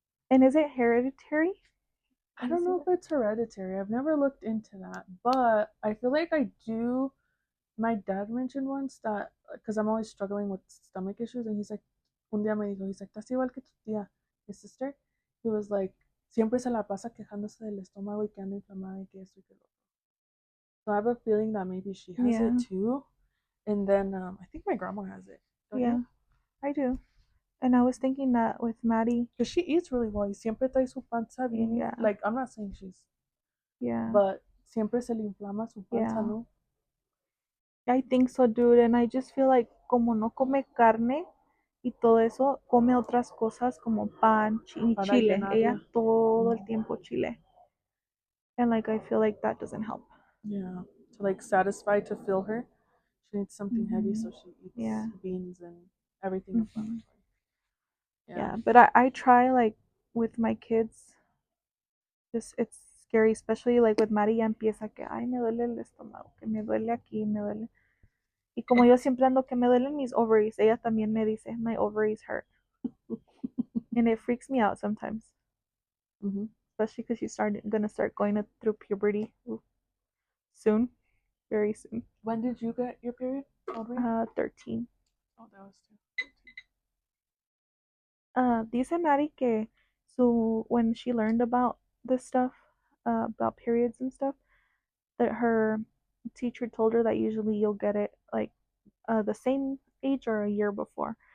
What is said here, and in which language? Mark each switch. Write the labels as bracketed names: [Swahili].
[English] And is it hereditary? I don't know if it's hereditary. I've never looked into that, but I feel like I do. My dad mentioned once that, because I'm always struggling with stomach issues, and he's like, [Spanish] un día me dijo, [English] he's like, [Spanish] ¿estás igual que tu tía, [English] his sister? He was like, [Spanish] siempre se la pasa quejándose del estómago y que anda inflamada y que esto y que lo otro. [English] So I have a feeling that maybe she has it too. And then I think my grandma has it. Don't you? I do. And I was thinking that with Maddie, because she eats really well. [Spanish] Y siempre trae su panza bien. [English] Yeah. Like, I'm not saying she's. Yeah. [Spanish] But siempre se le inflama su panza, ¿no? [English] I think so, dude. And I just feel like [Spanish] como no come carne y todo eso, come otras cosas como pan y chile. Ella todo el tiempo chile. [English] And like I feel like that doesn't help. Yeah. To like satisfy, to fill her, she needs something heavy, so she eats beans and everything inflammatory. Yeah, but I try like with my kids. Just it's scary, especially like with Mari [Spanish] ya empieza que ay me duele el estómago, que me duele aquí, me duele. Y como yo siempre ando que me duelen mis ovaries, ella también me dice [English] my ovaries hurt. And it freaks me out sometimes. Especially because she's gonna start going through puberty soon, very soon. When did you get your period? 13. Oh, that was too. [Spanish] Dice Maddie que [English] when she learned about this stuff, about periods and stuff, that her teacher told her that usually you'll get it like the same age or a year before.